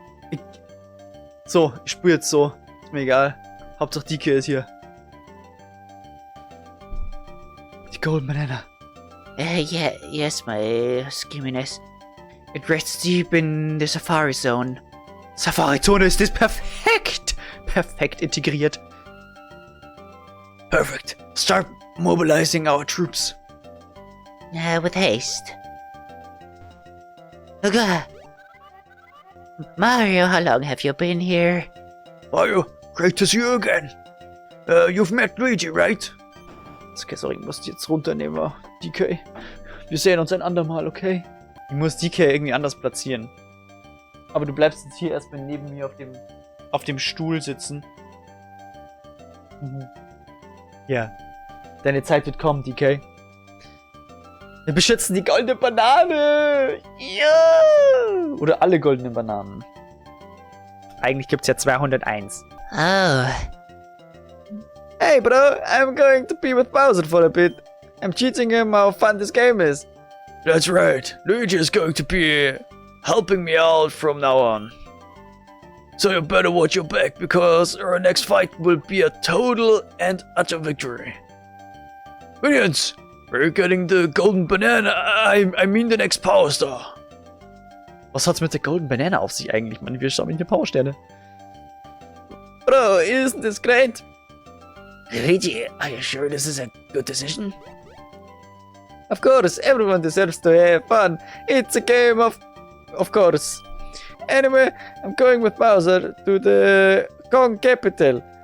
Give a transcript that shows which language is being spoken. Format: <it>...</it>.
<de>Ich spüre jetzt so. Ist mir egal. Hauptsache DK ist hier. Die Golden Banana.</de> <en>Yes, my skimminess. It rests deep in the Safari Zone.</en> <de>Safari-Zone ist perfekt. Perfekt integriert. Perfect.</de> <en>Start mobilizing our troops. With haste. Okay. Mario, how long have you been here? Mario, great to see you again. You've met Luigi, right?</en> <de>Okay, sorry, ich muss die jetzt runternehmen, DK. Wir sehen uns ein andermal, okay? Ich muss DK irgendwie anders platzieren. Aber du bleibst jetzt hier erstmal neben mir auf dem Stuhl sitzen. Ja. Deine Zeit wird kommen, DK. Wir beschützen die goldene Banane! Ja! Oder alle goldenen Bananen. Eigentlich gibt's ja 201. Oh.</de> <en>Hey bro, I'm going to be with Bowser for a bit. I'm teaching him how fun this game is. That's right. Luigi is going to be helping me out from now on. So you better watch your back, because our next fight will be a total and utter victory. Minions! We're getting the golden banana. I mean the next Power Star.</en> <de>Was hat's mit der Golden Banana auf sich eigentlich, Mann? Wir schauen in die Powersterne.</de> <en>Bro, isn't this great? Luigi, are you sure this is a good decision? Of course, everyone deserves to have fun. It's a game of course. Anyway, I'm going with Bowser to the Kong capital.</en>